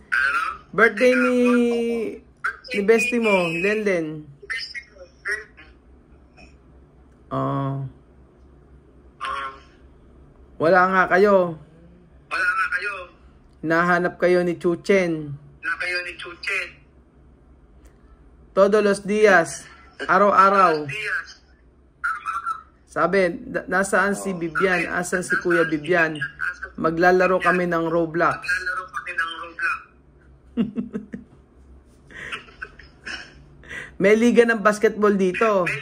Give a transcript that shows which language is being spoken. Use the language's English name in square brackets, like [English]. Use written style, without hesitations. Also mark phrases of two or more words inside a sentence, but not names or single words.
[Filipino] Birthday ni bestie mo, Lenlen. Wala nga kayo. Nahanap kayo ni Chuchen. [Spanish] Todos los días. [Filipino] Araw-araw. Sabi, nasaan si Bibian? Asan si Kuya Bibian? Maglalaro kami ng Roblox. May liga ng basketball dito.